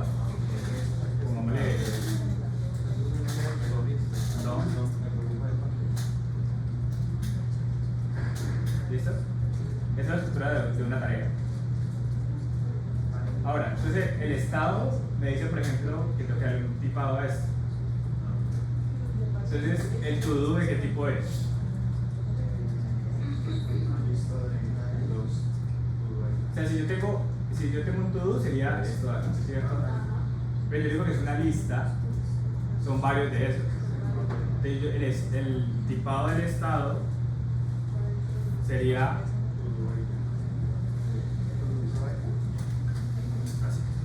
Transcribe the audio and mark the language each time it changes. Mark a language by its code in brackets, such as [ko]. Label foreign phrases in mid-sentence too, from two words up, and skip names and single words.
[es] Pongámosle ¿listo? Esa es la estructura de una tarea. Ahora, entonces el estado me dice, por ejemplo, que tengo que darle un tipado a esto. Entonces, ¿el to-do de qué tipo es? O sea, si yo tengo un to-do sería esto de acá, ¿cierto? Pero yo digo que es una lista, son varios de esos. Entonces, el tipado del estado sería así.